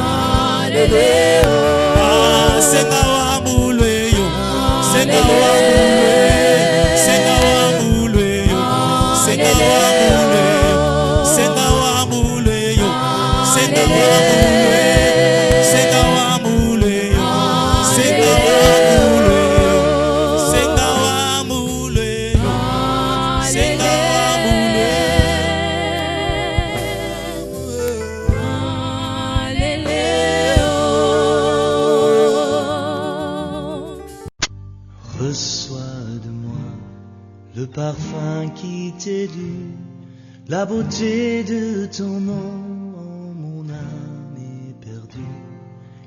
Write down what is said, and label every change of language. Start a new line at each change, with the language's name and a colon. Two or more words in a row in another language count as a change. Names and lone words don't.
Lingala: senga wa mulwe yo senga wa mulwe senga wa mulwe yo senga wa mulwe senga wa mulwe yo senga wa mulwe senga wa mulwe yo senga wa mulwe senga wa mulwe senga wa mulwe
French: Reçois de moi le parfum qui t'est dû, la beauté de ton nom, mon âme est perdue.